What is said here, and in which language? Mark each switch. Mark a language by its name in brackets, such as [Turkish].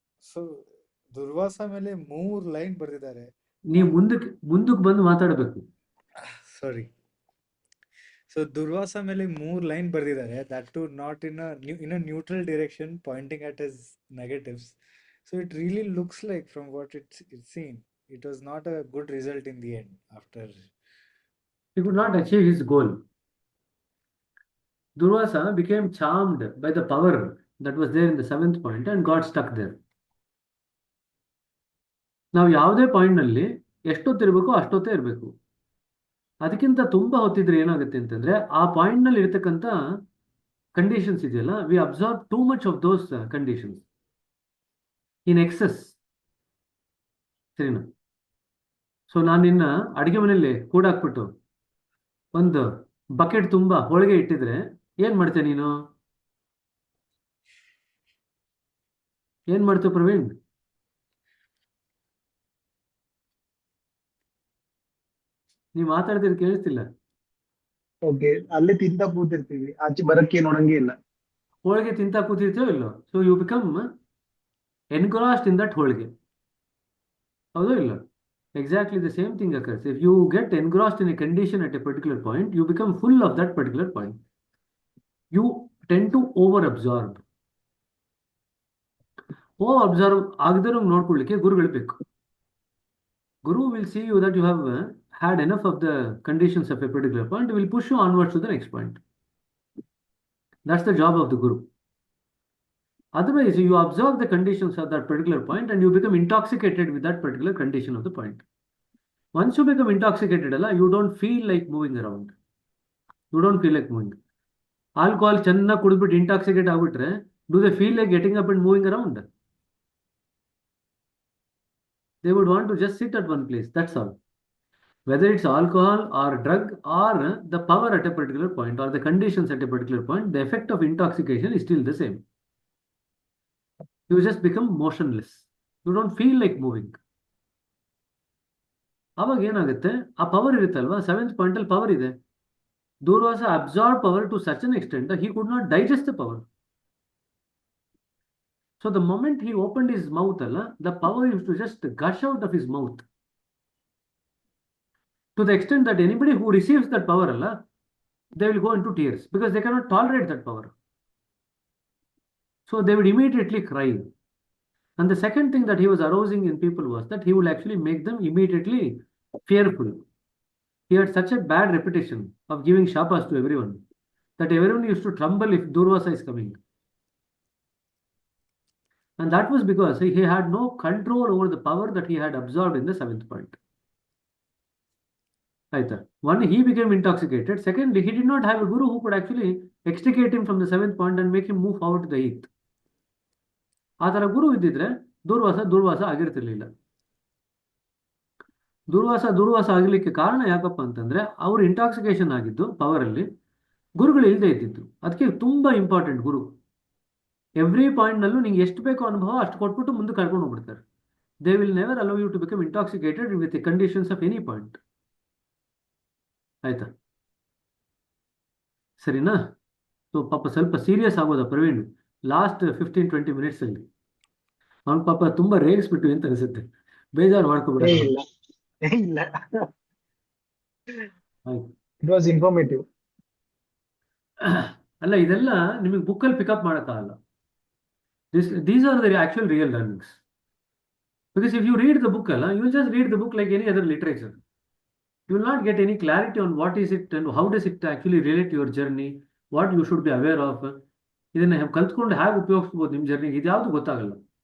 [Kannada] So Durvasa ಮೇಲೆ 3 line ಬರೆದಿದ್ದಾರೆ. ನೀವು ಮುಂದಕ್ಕೆ ಬಂದು ಮಾತಾಡಬೇಕು. ಸಾರಿ. ಸೊ ದುರ್ವಾಸ ಮೇಲೆ 3 ಲೈನ್ ಬರೆದಿದ್ದಾರೆ. [English] That to not in a neutral direction pointing at his negatives. So it really looks like, from what it's seen, it was not a good result in the end. After he could not achieve his goal. Durvasa became charmed by the power that was there in the 7th point and got stuck there. [Kannada] ನಾವು ಯಾವುದೇ point ನಲ್ಲಿ ಎಷ್ಟೊತ್ತಿರ್ಬೇಕು ಅಷ್ಟೊತ್ತೇ ಇರಬೇಕು. ಅದಕ್ಕಿಂತ ತುಂಬಾ ಹೊತ್ತಿದ್ರೆ ಏನಾಗುತ್ತೆ ಅಂತಂದ್ರೆ ಆ point ನಲ್ಲಿ ಇರತಕ್ಕಂತ ಕಂಡೀಷನ್ಸ್ ಇದೆಯಲ್ಲ, [English] We observe too much of those conditions in excess. [Kannada] ಸರಿನಾ? ಸೊ ನಾನು ನಿನ್ನ ಅಡಿಗೆ ಮನೆಯಲ್ಲಿ ಕೂಡಾಕ್ಬಿಟ್ಟು ಒಂದು ಬಕೆಟ್ ತುಂಬಾ ಹೋಳಿಗೆ ಇಟ್ಟಿದ್ರೆ ಏನ್ ಮಾಡ್ತೇನೆ ನೀನು? ಏನ್ ಮಾಡ್ತೀವಿ ಪ್ರವೀಣ್? ನೀವು ಮಾತಾಡ್ತಿರೋದು ಕೇಳಿಸ್ತಿಲ್ಲ. ಓಕೆ, ಅಲ್ಲೇ ತಿಂತ ಕೂತಿರ್ತೀವಿ, ಆಚೆ ಬರಕ್ಕೆ ನೋಡಂಗೆ ಇಲ್ಲ. ಹೋಳಿಗೆ ತಿಂತ ಕೂತಿರ್ತೇವೆ ಇಲ್ಲೋ? [English] So you become engrossed in that holige. [Kannada] ಹೌದೋ ಇಲ್ಲ? [English] Exactly the same thing occurs. If you get engrossed in a condition at a particular point, you become full of that particular point. You tend to over-absorb. [Kannada] Over-absorb ಆಗದಿರೋ ನೋಡ್ಕೊಳ್ಳಿಕ್ಕೆ ಗುರುಗಳು ಬೇಕು. [English] Guru will see you that you have had enough of the conditions of a particular point, will push you onwards to the next point. That's the job of the Guru. Otherwise, you observe the conditions of that particular point and you become intoxicated with that particular condition of the point. Once you become intoxicated, you don't feel like moving around. You don't feel like moving. Alcohol [Kannada] channa kudibit intoxicate agbitre, [English] do they feel like getting up and moving around? They would want to just sit at one place. That's all. Whether it's alcohol or drug or the power at a particular point or the conditions at a particular point, the effect of intoxication is still the same. You just become motionless. You don't feel like moving. [Kannada] ಅವಾಗ ಏನಾಗುತ್ತೆ? ಆ power ಇರುತ್ತಲ್ವಾ, 7th point ಅಲ್ಲಿ power ಇದೆ. [English] Durvasa absorbed power to such an extent that he could not digest the power. So the moment he opened his mouth, the power used to just gush out of his mouth. To the extent that anybody who receives that power, they will go into tears because they cannot tolerate that power. So they would immediately cry. And the second thing that he was arousing in people was that he would actually make them immediately fearful. He had such a bad reputation of giving shapas to everyone that everyone used to tremble if Durvasa is coming. And that was because he had no control over the power that he had absorbed in the seventh point. Aita. One, he became intoxicated. Secondly, he did not have a guru who could actually extricate him from the seventh point and make him move forward to the eighth. [Kannada] ಆ ಥರ ಗುರು ಇದ್ದಿದ್ರೆ ದುರ್ವಾಸ ಆಗಿರ್ತಿರ್ಲಿಲ್ಲ. ದುರ್ವಾಸ ಆಗಲಿಕ್ಕೆ ಕಾರಣ ಯಾಕಪ್ಪ ಅಂತಂದ್ರೆ ಅವ್ರು intoxication ಆಗಿದ್ದು ಪವರಲ್ಲಿ, ಗುರುಗಳು ಇಲ್ಲದೆ ಇದ್ದಿದ್ದು. ಅದಕ್ಕೆ ತುಂಬಾ ಇಂಪಾರ್ಟೆಂಟ್ ಗುರು. ಎವ್ರಿ ಪಾಯಿಂಟ್ನಲ್ಲೂ ನಿಂಗೆ ಎಷ್ಟು ಬೇಕೋ ಅನುಭವ ಅಷ್ಟು ಕೊಟ್ಬಿಟ್ಟು ಮುಂದೆ ಕರ್ಕೊಂಡು ಹೋಗ್ಬಿಡ್ತಾರೆ. [English] They will never allow you to become intoxicated with the conditions of any point. ಆಯ್ತಾ? [Kannada] ಸರಿನಾ? ಸೊ ಪಾಪ ಸ್ವಲ್ಪ ಸೀರಿಯಸ್ ಆಗೋದ ಪ್ರವೀಣ್ ಲಾಸ್ಟ್ 15-20 ಮಿನಿಟ್ಸ್ ಅಲ್ಲಿ. ಅವನ ಪಾಪ ತುಂಬಾ ರೇಗಿಸ್ಬಿಟ್ಟು ಅಂತ ಅನಿಸುತ್ತೆ. ಬೇಜಾರು ಮಾಡ್ಕೊಬಿಡ. [English] ಇಲ್ಲ, it was informative. [Kannada] ಅಲ್ಲ, ಇದೆಲ್ಲ ನಿಮಗೆ ಬುಕ್ಕಲ್ಲಿ ಪಿಕಪ್ ಮಾಡೋಕ್ಕಾಗಲ್ಲ. [English] These are the actual real learnings. Because if you read the book, you will just read the book like any other literature. You will not get any clarity on what is it and how does it actually relate to your journey, what you should be aware of. [Kannada] ಇದನ್ನ ಕಲ್ತ್ಕೊಂಡು ಹೇಗೆ ಉಪಯೋಗಿಸ್ಬೋದು ನಿಮ್ಮ ಜರ್ನಿಗೆ, ಇದು ಯಾವುದು ಗೊತ್ತಾಗಲ್ಲ.